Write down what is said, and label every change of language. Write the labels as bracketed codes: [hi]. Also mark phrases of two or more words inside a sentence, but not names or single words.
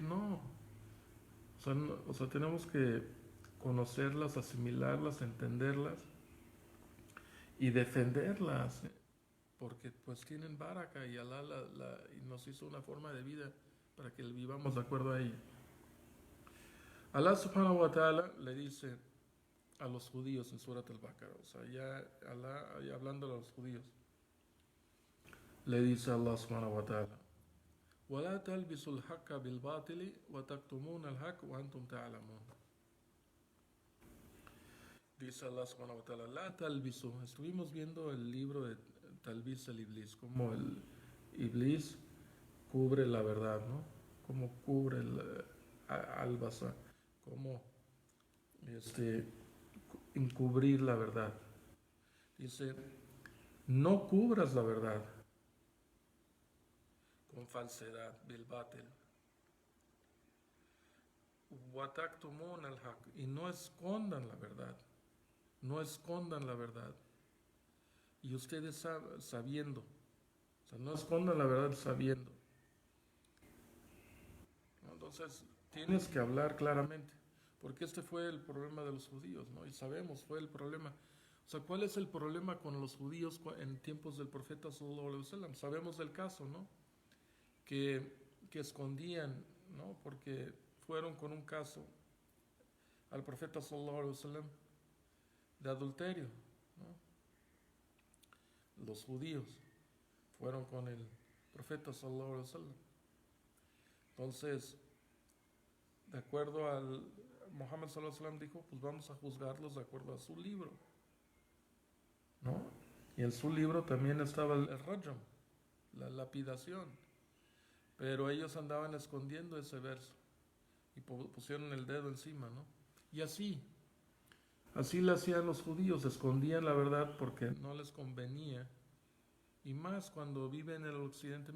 [es] No, o sea, o sea, tenemos que conocerlas, asimilarlas, entenderlas y defenderlas, porque pues tienen baraka y Alá y nos hizo una forma de vida para que vivamos de acuerdo a ella. [ar] الله سبحانه وتعالى [es] le dice a los judíos en Surat al-Baqarah, o sea, ya Alá, ya hablando a los judíos, le dice a [ar] الله سبحانه وتعالى, وَلَا تَلْبِسُوا الْحَقَّ بِالْبَاطِلِ وَتَكْتُمُونَ الْحَقَّ وَأَنْتُمْ تَعْلَمُونَ. Dice الله سبحانه وتعالى, لا تلبسوا. [es] Estuvimos viendo el libro de Talbis el Iblis, como el Iblis cubre la verdad, ¿no? Como cubre el albasa, como encubrir la verdad. Dice, no cubras la verdad con falsedad, [ar] بالباطل. وتكتمون الحق, [es] y no escondan la verdad. No escondan la verdad. Y ustedes sabiendo, o sea, no escondan la verdad sabiendo. Entonces, tienes que hablar claramente, porque este fue el problema de los judíos, ¿no? Y sabemos, fue el problema. O sea, ¿cuál es el problema con los judíos en tiempos del profeta [ar] صلى الله عليه وسلم? [es] Sabemos del caso, ¿no? Que escondían, ¿no? Porque fueron con un caso al profeta [ar] صلى الله عليه وسلم [es] de adulterio, ¿no? Los judíos fueron con el profeta [ar] صلى الله عليه وسلم. [es] Entonces, de acuerdo al Muhammad [ar] صلى الله عليه وسلم [es] dijo, pues vamos a juzgarlos de acuerdo a su libro, ¿no? Y en su libro también estaba el rajam, la lapidación, pero ellos andaban escondiendo ese verso y pusieron el dedo encima, ¿no? Y así le hacían los judíos, escondían la verdad porque no les convenía, y más cuando viven en el occidente.